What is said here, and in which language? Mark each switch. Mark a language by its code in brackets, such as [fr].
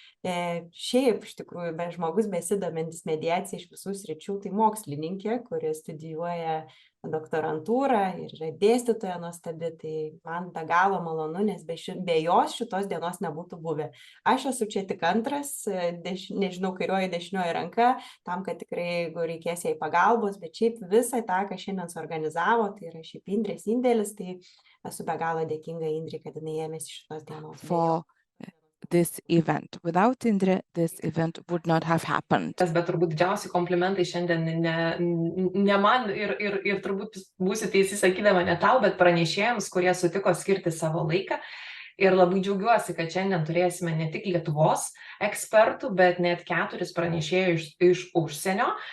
[lt] Šiaip, iš tikrųjų, žmogus besidomintis mediacija iš visų sričių, tai mokslininkė, kuri studijuoja doktorantūrą ir yra dėstytoja nuostabi, tai man be galo malonu, nes be jos šitos dienos nebūtų buvę. Aš esu čia tik antras, nežinau, kairioji, dešinioji ranka, tam, kad tikrai, jeigu reikės jai pagalbos, bet šiaip visą tą, ką šiandien suorganizavo, tai yra šiaip Indrės indėlis, tai esu be galo dėkinga Indrė, kad jinai ėmėsi šitos dienos. [en] For this event. Without Indrė, this event would not have happened. [lt] Bet turbūt didžiausi komplimentai šiandien ne man ir turbūt būsi teisi sakydama ne tau, bet pranešėjams, kurie sutiko skirti savo laiką. Ir labai džiaugiuosi, kad šiandien turėsime ne tik Lietuvos ekspertų, bet net 4 pranešėjų iš užsienio.